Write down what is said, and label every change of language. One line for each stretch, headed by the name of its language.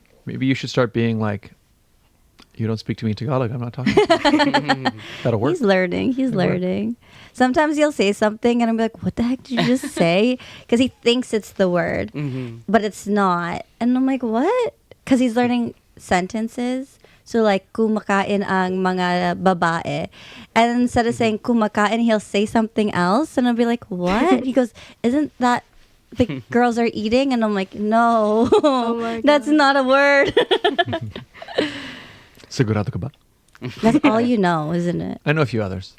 English: Maybe you should start being like, you don't speak to me in Tagalog, I'm not talking. That'll work. He's learning. Sometimes he'll say something and I'm like, what the heck did you just say? Because he thinks it's the word, but it's not. And I'm like, what? Because he's learning sentences. So like,
Filipino: kumakain ang mga babae.
English: And instead of saying kumakain, he'll say something else. And I'll be like, what? He goes, isn't that the girls are eating? And I'm like, no, that's not a word.
Filipino: Sigurado ka ba?
English: That's all you know, isn't it? I know a few others.